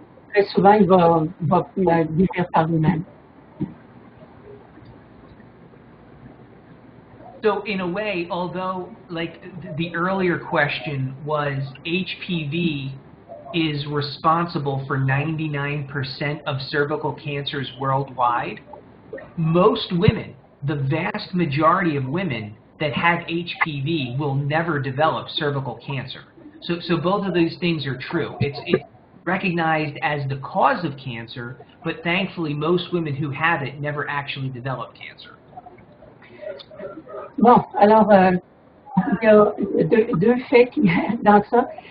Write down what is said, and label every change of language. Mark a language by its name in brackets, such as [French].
[French] Très souvent, il va guérir par lui-même. [English] So in a way, although like the earlier question was HPV is responsible for 99% of cervical cancers worldwide, most women, the vast majority of women that have HPV will never develop cervical cancer. So both of these things are true. It's recognized as the cause of cancer, but thankfully most women who have it never actually develop cancer. [French] Bon, alors, il y a deux faits dans ça.